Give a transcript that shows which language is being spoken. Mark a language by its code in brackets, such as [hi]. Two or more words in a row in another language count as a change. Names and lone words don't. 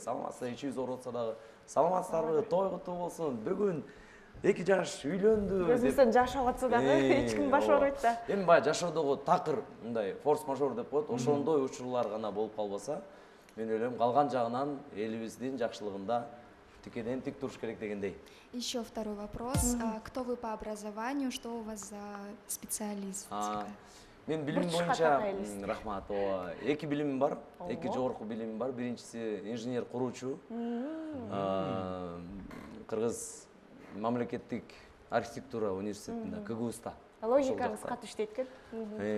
[ky] Саламатсыздар, ичибиз оорутса дагы, саламатсыздарбы, той куту болсун, бүгүн 2 жаш үйлөндү деп. Өзүңүздөн жашап атса дагы эч ким баш ооруйт да. Эми баягы жашоодогу такыр мындай форс-мажор деп коет, ошондой учурлар гана болуп калбаса, мен ойлойм калган жагынан элибиздин жакшылыгында тикеден тик туруш керек дегендей. [ru] Еще второй вопрос. Кто вы по образованию, что у вас за специалист? [ky] Мен билим боюнча, рахмат, эки билимим бар, эки жогорку билимим бар. Биринчиси инженер куруучу. Кыргыз мамлекеттик архитектура университетинде, КГУста. Логикаңыз катуу иштейт экен.